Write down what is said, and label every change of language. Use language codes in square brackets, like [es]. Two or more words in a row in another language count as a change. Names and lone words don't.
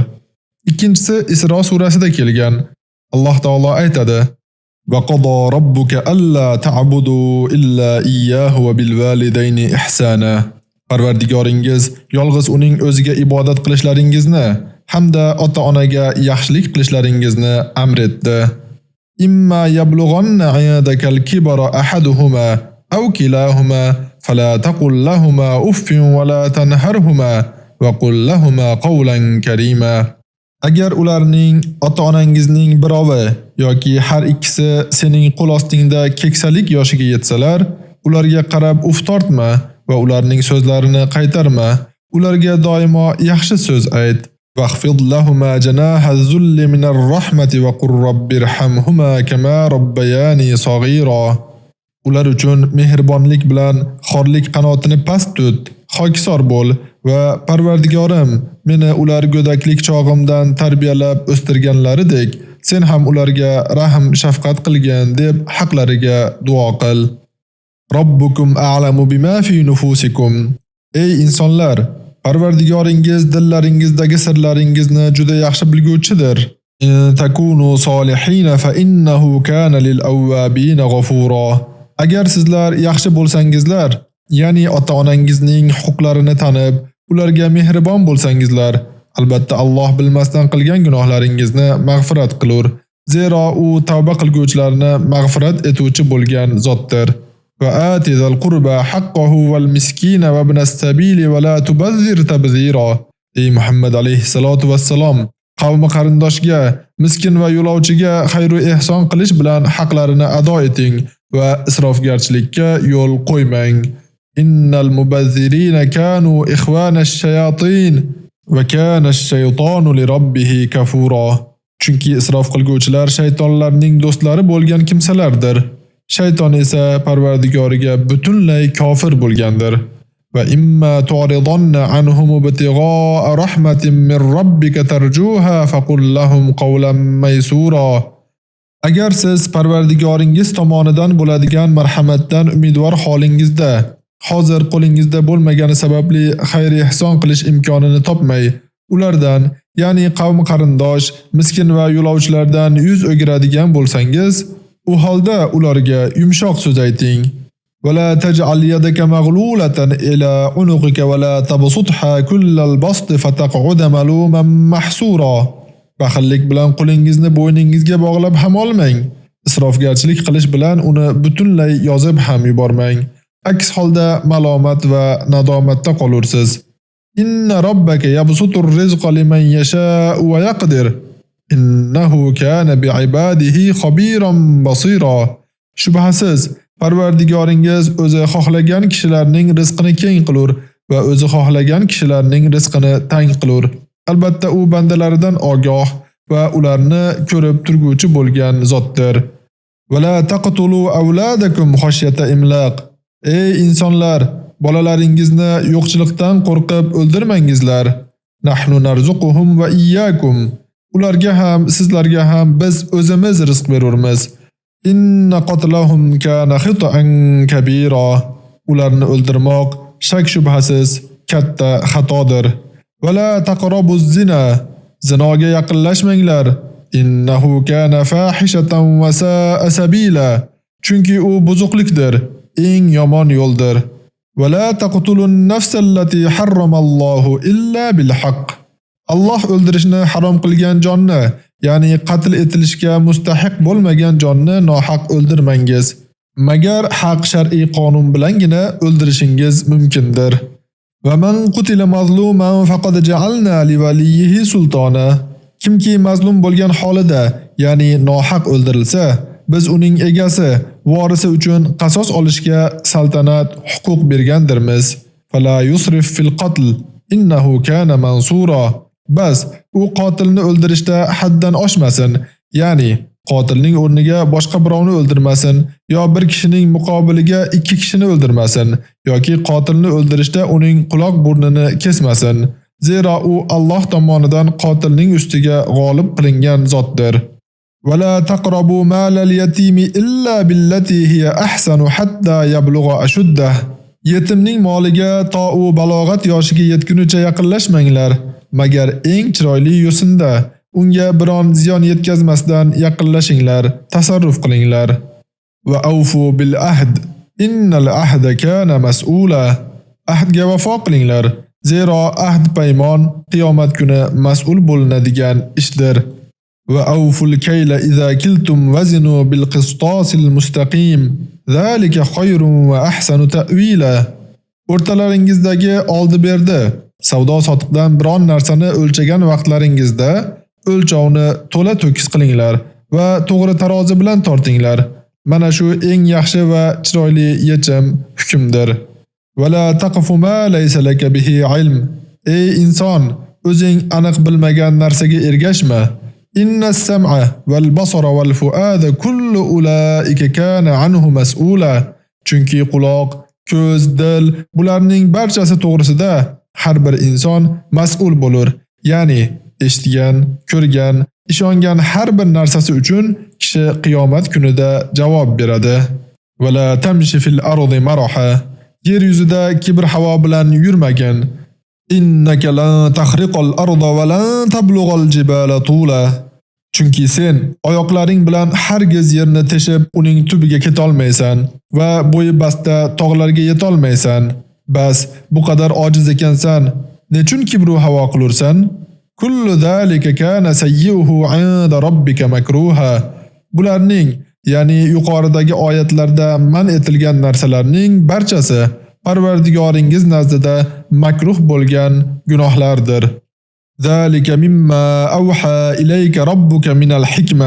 [uz] Ikkinchisi Isro surasida kelgan. Alloh taolo aytadi: [ar] "وقضى ربك ألا تعبدوا إلا إياه وبالوالدين إحسانا." [uz] Parvardigoringiz yolg'iz uning o'ziga ibodat qilishlaringizni hamda ota-onaga yaxshilik qilishlaringizni amr etdi. [ar] إما يبلغن عندك الكبر أحدهما أو كلاهما فلا تقل لهما أف ولا تنهرهما وقل لهما قولا كريما. [uz] Agar ularning ota-onangizning birovi yoki har ikkisi sening qo'l ostingda keksalik yoshiga yetsalar, ularga qarab uf tortma va ularning so'zlarini qaytarma. Ularga doimo yaxshi so'z ayt. [ar] واخفض لهما جناح الذل من الرحمة وقل رب ارحمهما كما ربياني صغيرا. [uz] Ular uchun mehribonlik bilan xorlik qanotini past tut, xokisor bo'l va Parvardigorim, meni ular go'daklik chog'imdan tarbiyalab o'stirganlaridek, sen ham ularga rahm shafqat qilgin deb haqlariga duo qil. [ar] ربكم أعلم بما في نفوسكم. [uz] Ey insonlar, Parvardigoringiz dillaringizdagi sirlaringizni juda yaxshi bilguvchidir. [ar] إن تكونوا صالحين فإنه كان للأوابين غفورا. [uz] Agar sizlar yaxshi bo'lsangizlar, ya'ni ota-onangizning huquqlarini tanib, ularga mehribon bo'lsangizlar, albatta Alloh bilmasdan qilgan gunohlaringizni mag'firat qilur. Zero u tavba qilguvchilarni mag'firat etuvchi bo'lgan zotdir. [ar] وآت ذا القربى حقه والمسكين وابن السبيل ولا تبذر تبذيرا. [uz] Ey Muhammad [ar] عليه الصلاة والسلام, [uz] qavmi qarindoshga, miskin va yo'lovchiga xayr va ehson qilish bilan haqlarini ado eting va isrofgarchilikka yo'l qo'ymang. [ar] إن المبذرين كانوا إخوان الشياطين وكان الشيطان لربه كفورا. [uz] Chunki isrof qilguvchilar shaytonlarning do'stlari bo'lgan kimsalardir. Shayton esa Parvardigoriga butunlay kofir bo'lgandir. [ar] وإما تعرضن عنهم ابتغاء رحمة من ربك ترجوها فقل لهم قولا ميسورا. [uz] Agar siz Parvardigoringiz tomonidan bo'ladigan marhamatdan umidvor holingizda, hozir qo'lingizda bo'lmagani sababli xayr ehson qilish imkonini topmay, ulardan, ya'ni qavm qarindosh, miskin va yo'lovchilardan yuz o'giradigan bo'lsangiz, u holda ularga yumshoq so'z ayting. [ar] ولا تجعل يدك مغلولة إلى عنقك ولا تبسطها كل البسط فتقعد ملوما محسورا. [uz] Baxillik bilan qo'lingizni bo'yningizga bog'lab ham olmang. Isrofgarchilik qilish bilan uni butunlay yozib ham yubormang. Aks holda malomat va nadomatda qolursiz. [ar] إن ربك يبسط الرزق لمن يشاء ويقدر. إنه كان بعباده خبيرا بصيرا. [uz] Shubhasiz, Parvardigoringiz o'zi xohlagan kishilarning rizqini keng qilur va o'zi xohlagan kishilarning rizqini tang qilur. Albatta u bandalaridan ogoh va ularni ko'rib turguvchi bo'lgan zotdir. [ar] ولا تقتلوا أولادكم خشية إملاق. [uz] Ey insonlar, bolalaringizni yo'qchilikdan qo'rqib o'ldirmangizlar. [ar] نحن نرزقهم وإياكم. [uz] Ularga ham, sizlarga ham biz o'zimiz rizq berurmiz. [ar] إن قتلهم كان خطئا كبيرا. [uz] Ularni o'ldirmoq shak shubhasiz katta xatodir. [ar] ولا تقربوا الزنا. [uz] Zinoga yaqinlashmanglar. [ar] إنه كان فاحشة وساء سبيلا. [uz] Chunki u buzuqlikdir, eng yomon yo'ldir. [ar] ولا تقتلوا النفس التي حرم الله إلا بالحق. [uz] Allah o'ldirishni harom qilgan jonni, ya'ni qatl etilishga mustahiq bo'lmagan jonni nohaq o'ldirmangiz. Magar haq shar'iy qonun bilangina o'ldirishingiz mumkindir. [ar] ومن قتل مظلوما فقد جعلنا لوليه سلطانا. [uz] Kimki mazlum bo'lgan holida, ya'ni nohaq o'ldirilsa, biz uning egasi, vorisi uchun qasos olishga saltanat, huquq bergandirmiz. [ar] فلا يسرف في القتل إنه كان منصورا. [uz] Bas, u qotilni o'ldirishda haddan oshmasin, ya'ni qotilning o'rniga boshqa birovni o'ldirmasin, yo bir kishining muqobiliga ikki kishini o'ldirmasin, yoki qotilni o'ldirishda uning quloq burnini kesmasin. Zero u Alloh tomonidan qotilning ustiga g'olib qilingan zotdir. [ar] ولا تقربوا مال اليتيم إلا بالتي هي أحسن حتى يبلغ أشده. [uz] Yetimning moliga to u balog'at yoshiga yetgunicha yaqinlashmanglar, magar eng chiroyli yo'sinda, unga biron ziyon yetkazmasdan yaqinlashinglar, tasarruf qilinglar. [ar] وأوفوا بالعهد. إن العهد كان مسؤولا. [uz] Ahdga vafo qilinglar. Zero ahd paymon qiyomat kuni mas'ul bo'linadigan ishdir. [ar] وأوفوا الكيل إذا كلتم وزنوا بالقسطاس المستقيم. ذلك خير وأحسن تأويلا. [uz] O'rtalaringizdagi oldi-berdi, savdo sotiqdan biron narsani o'lchagan vaqtlaringizda o'lchovni to'la to'kis qilinglar va to'g'ri tarozi bilan tortinglar. Mana shu eng yaxshi va chiroyli yechim hukmdir. [ar] ولا تقف ما ليس لك به علم. [uz] Ey inson, o'zing aniq bilmagan narsaga ergashma. [ar] إن السمع والبصر والفؤاد كل أولئك كان عنه مسؤولا. [uz] Chunki quloq, ko'z, dil bularning barchasi to'g'risida har bir inson mas'ul bo'lur. Ya'ni eshitgan, ko'rgan, ishongan har bir narsasi uchun kishi qiyomat kunida javob beradi. [ar] ولا تمش في الأرض مرحا. [uz] Yer yuzida kibr havo bilan yurmagin. [ar] إنك لن تخرق الأرض ولن تبلغ الجبال طولا. [uz] Chunki sen oyoqlaring bilan hargiz yerni teshib uning tubiga keta olmaysan va bo'yi basta tog'larga yeta olmaysan. Bas, bu qadar ojiz ekansan, nechun kibru havo qilursan? [ar] كل ذلك كان سيئه عند ربك مكروها. [uz] Bularning, ya'ni yuqoridagi oyatlarda man etilgan narsalarning barchasi Parvardigoringiz nazdida makruh bo'lgan gunohlardir. [ar] ذلك مما أوحى إليك ربك من الحكمة.